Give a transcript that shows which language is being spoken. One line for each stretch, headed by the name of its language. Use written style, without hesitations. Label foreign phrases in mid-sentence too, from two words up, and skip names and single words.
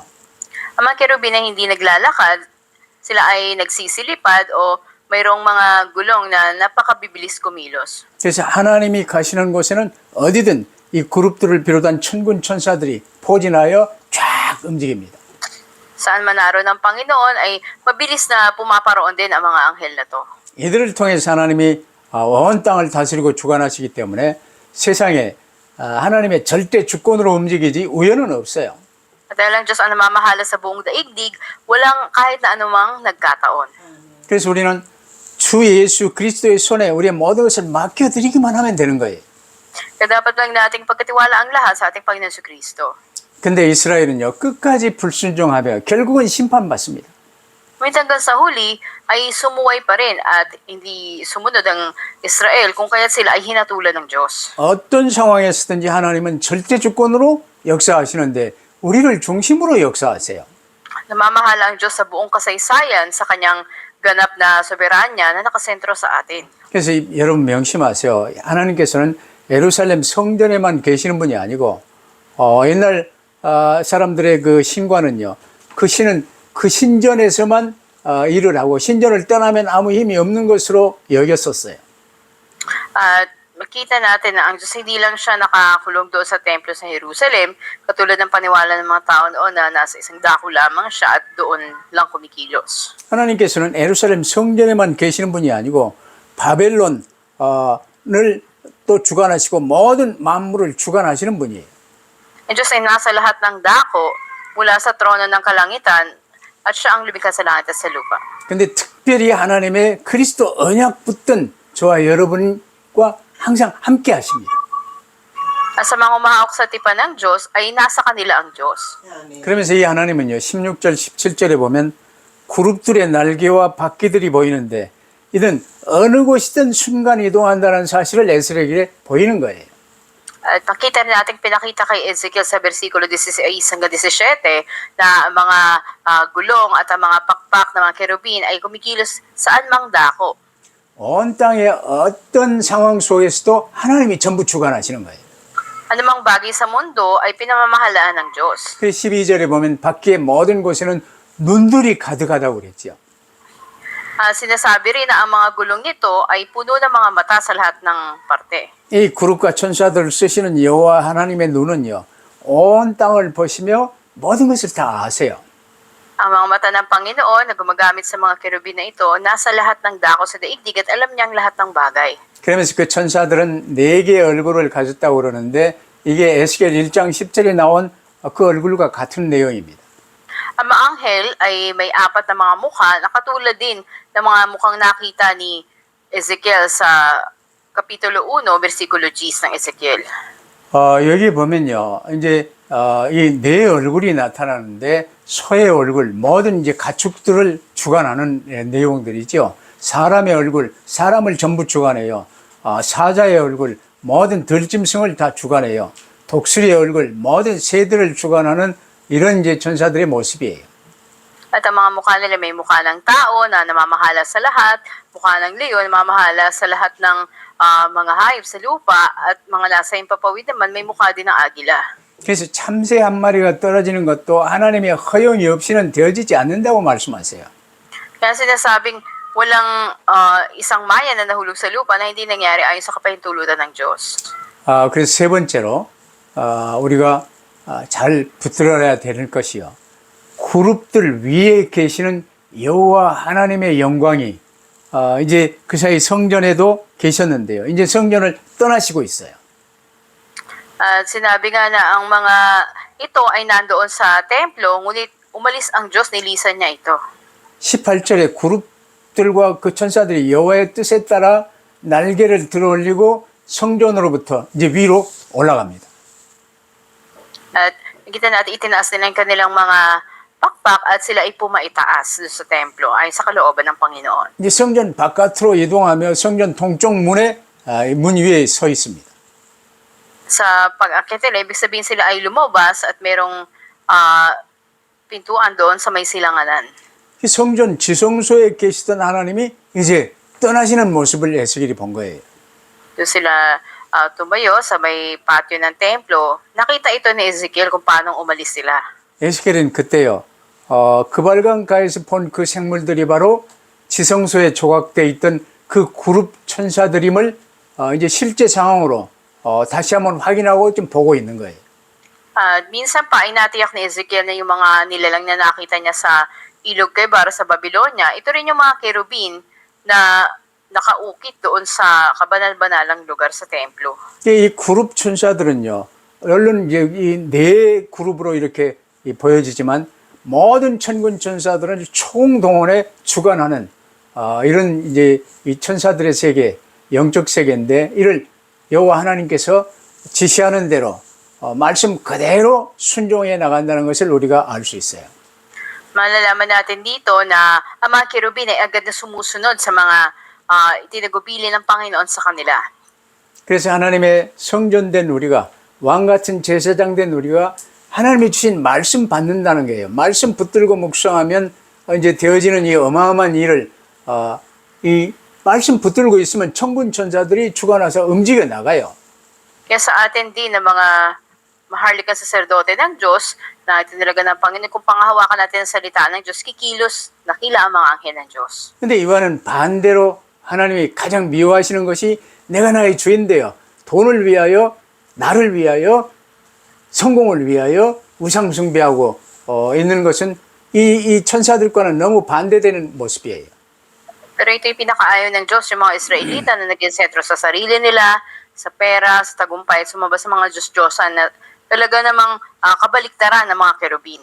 Filipino: Ang mga kerubin ay hindi naglalakad, sila ay nagsisilipad o mayroong mga gulong na napakabibilis kumilos.
Korean: 그래서 하나님이 가시는 곳에는 어디든 이 그룹들을 비롯한 천군 천사들이 포진하여 쫙 움직입니다.
Filipino: Saan man naroon ng Panginoon ay mabilis na pumaparoon din ang mga anghel na to.
Korean: 이들을 통해서 하나님이 온 땅을 다스리고 주관하시기 때문에 세상에 하나님의 절대 주권으로 움직이지 우연은 없어요.
Filipino: At dahil ang Diyos ang namamahala sa buong daigdig, walang kahit na anumang nagkataon.
Korean: 그래서 우리는 주 예수 그리스도의 손에 우리의 모든 것을 맡겨드리기만 하면 되는 거예요.
Filipino: Kaya dapat lang nating pagkatiwala ang lahat sa ating Panginoon si Kristo.
Korean: 근데 이스라엘은요, 끝까지 불순종하며 결국은 심판받습니다.
Filipino: Ngunit hanggang sa huli ay sumuway pa rin at hindi sumunod ang Israel kung kaya't sila ay hinatulan ng Diyos.
Korean: 어떤 상황에서든지 하나님은 절대 주권으로 역사하시는데 우리를 중심으로 역사하세요.
Filipino: Namamahala ang Diyos sa buong kasaysayan sa kanyang ganap na soberanya na nakasentro sa atin.
Korean: 그래서 여러분 명심하세요. 하나님께서는 예루살렘 성전에만 계시는 분이 아니고 옛날 사람들의 그 신과는요. 그 신은 그 신전에서만 일을 하고 신전을 떠나면 아무 힘이 없는 것으로 여겼었어요.
Filipino: At makita natin na ang Diyos hindi lang siya nakakulong doon sa templo sa Jerusalem, katulad ng paniwala ng mga tao noon na nasa isang dako lamang siya at doon lang kumikilos.
Korean: 하나님께서는 예루살렘 성전에만 계시는 분이 아니고 바벨론을 또 주관하시고 모든 만물을 주관하시는 분이에요.
Filipino: Ang Diyos ay nasa lahat ng dako mula sa trono ng kalangitan at siya ang lumikha sa langit at sa lupa.
Korean: 근데 특별히 하나님의 그리스도 언약 붙든 저와 여러분과 항상 함께 하십니다.
Filipino: At sa mga umahawak sa tipan ng Diyos ay nasa kanila ang Diyos.
Korean: 그러면서 이 하나님은요, 16절, 17절에 보면 그룹들의 날개와 바퀴들이 보이는데 이는 어느 곳이든 순간 이동한다는 사실을 에스겔에게 보이는 거예요.
Filipino: At nakita rin natin pinakita kay Ezekiel sa versikulo 16 hanggang 17 na ang mga gulong at ang mga pakpak ng mga kerubin ay kumikilos saan mang dako.
Korean: 온 땅의 어떤 상황 속에서도 하나님이 전부 주관하시는 거예요.
Filipino: Anumang bagay sa mundo ay pinamamahalaan ng Diyos.
Korean: 그 12절에 보면 바퀴의 모든 곳에는 눈들이 가득하다고 그랬죠.
Filipino: Sinasabi rin na ang mga gulong nito ay puno ng mga mata sa lahat ng parte.
Korean: 이 그룹과 천사들을 쓰시는 여호와 하나님의 눈은요, 온 땅을 보시며 모든 것을 다 아세요.
Filipino: Ang mga mata ng Panginoon na gumagamit sa mga kerubin na ito, nasa lahat ng dako sa daigdig at alam niyang lahat ng bagay.
Korean: 그러면서 그 천사들은 네 개의 얼굴을 가졌다고 그러는데 이게 에스겔 1장 10절에 나온 그 얼굴과 같은 내용입니다.
Filipino: Ang mga anghel ay may apat na mga mukha na katulad din ng mga mukhang nakita ni Ezekiel sa Kapitulo 1, versikulo 10 ng Ezekiel.
Korean: 여기 보면요, 이제 이 네 얼굴이 나타나는데 소의 얼굴, 모든 이제 가축들을 주관하는 내용들이죠. 사람의 얼굴, 사람을 전부 주관해요. 사자의 얼굴, 모든 들짐승을 다 주관해요. 독수리의 얼굴, 모든 새들을 주관하는 이런 이제 천사들의 모습이에요.
Filipino: At ang mga mukha nila may mukha ng tao na namamahala sa lahat, mukha ng leon, namamahala sa lahat ng mga hayop sa lupa, at mga nasa impapawid naman may mukha din ng agila.
Korean: 그래서 참새 한 마리가 떨어지는 것도 하나님의 허용이 없이는 되어지지 않는다고 말씀하세요.
Filipino: Kaya sinasabing walang isang maya na nahulog sa lupa na hindi nangyari ayon sa kapahintulutan ng Diyos.
Korean: 그래서 세 번째로 우리가 잘 붙들어야 되는 것이요. 그룹들 위에 계시는 여호와 하나님의 영광이 이제 그 사이 성전에도 계셨는데요. 이제 성전을 떠나시고 있어요.
Filipino: At sinabi nga na ang mga ito ay nandoon sa templo, ngunit umalis ang Diyos, nilisan niya ito.
Korean: 18절에 그룹들과 그 천사들이 여호와의 뜻에 따라 날개를 들어올리고 성전으로부터 이제 위로 올라갑니다.
Filipino: At nakita natin itinaas nila ang kanilang mga pakpak at sila ay pumaitaas doon sa templo ayon sa kalooban ng Panginoon.
Korean: 이제 성전 바깥으로 이동하며 성전 동쪽 문에 문 위에 서 있습니다.
Filipino: Sa pag-akyat nila, ibig sabihin sila ay lumabas at merong pintuan doon sa may silanganan.
Korean: 이 성전 지성소에 계시던 하나님이 이제 떠나시는 모습을 에스겔이 본 거예요.
Filipino: Doon sila tumayo sa may patio ng templo. Nakita ito ni Ezekiel kung paano umalis sila.
Korean: 에스겔은 그때요. 그발강가에서 본 그 생물들이 바로 지성소에 조각되어 있던 그 그룹 천사들임을 이제 실제 상황으로 다시 한번 확인하고 좀 보고 있는 거예요.
Filipino: Minsan pa ay natiyak ni Ezekiel na yung mga nilalang na nakita niya sa ilog Kebar sa Babylonia, ito rin yung mga kerubin na nakaukit doon sa kabanal-banalang lugar sa templo.
Korean: 이 그룹 천사들은요, 물론 이제 이 네 그룹으로 이렇게 보여지지만 모든 천군 천사들은 총동원에 주관하는 이런 이제 이 천사들의 세계, 영적 세계인데 이를 여호와 하나님께서 지시하는 대로 말씀 그대로 순종해 나간다는 것을 우리가 알 수 있어요.
Filipino: Malalaman natin dito na ang mga kerubin ay agad na sumusunod sa mga itinagubili ng Panginoon sa kanila.
Korean: 그래서 하나님의 성전된 우리가 왕 같은 제사장 된 우리가 하나님이 주신 말씀 받는다는 거예요. 말씀 붙들고 묵상하면 이제 되어지는 이 어마어마한 일을 이 말씀 붙들고 있으면 천군 천사들이 주관해서 움직여 나가요.
Filipino: Kaya sa atin din na mga maharlikang saserdote ng Diyos, na itinalaga ng Panginoon, kung pangahawakan natin ang salita ng Diyos, kikilos, nakila ang mga anghel ng Diyos.
Korean: 근데 이와는 반대로 하나님이 가장 미워하시는 것이 내가 나의 주인데요. 돈을 위하여, 나를 위하여, 성공을 위하여 우상 숭배하고 있는 것은 이 천사들과는 너무 반대되는 모습이에요.
Filipino: Pero ito yung pinakaayaw ng Diyos, yung mga Israelita na naging sentro sa sarili nila, sa pera, sa tagumpay, at sumaba sa mga Diyos-Diyosan na talaga namang kabaliktaran ng mga kerubin.